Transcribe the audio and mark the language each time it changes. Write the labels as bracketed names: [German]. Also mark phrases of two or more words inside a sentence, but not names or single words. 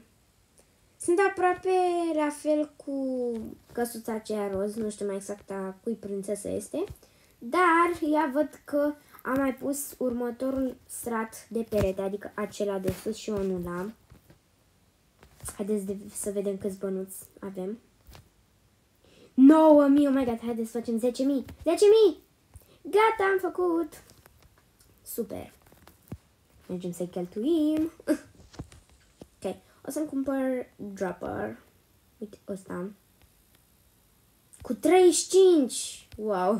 [Romanian] Sunt aproape la fel cu căsuța aceea roz, nu știu mai exact a cui prințesă este. Dar ea văd că am mai pus următorul strat de perete, adică acela de sus și eu nu l-am. Haideți să vedem câți bănuți avem. 9000, [English] oh my god, [Romanian] haideți să facem 10.000. 10.000! Gata, am făcut! Super! Mergem să-i cheltuim. Ok, o să-mi cumpăr dropper. Uite, ăsta. Cu 35! Wow!